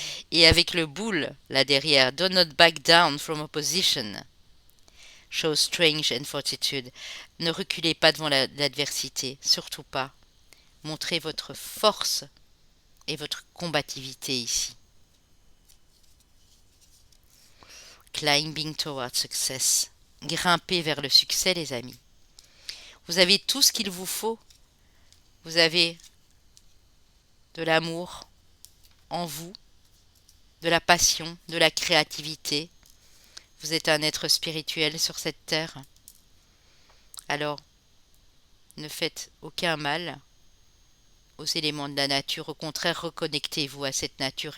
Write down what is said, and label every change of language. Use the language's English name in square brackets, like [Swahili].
[French] Et avec le boule là derrière, [English] do not back down from opposition. Show strength and fortitude. [French] Ne reculez pas devant l'adversité, surtout pas. Montrez votre force et votre combativité ici. [English] Climbing towards success. [French] Grimpez vers le succès, les amis. Vous avez tout ce qu'il vous faut. Vous avez de l'amour en vous, de la passion, de la créativité. Vous êtes un être spirituel sur cette terre. Alors, ne faites aucun mal aux éléments de la nature. Au contraire, reconnectez-vous à cette nature.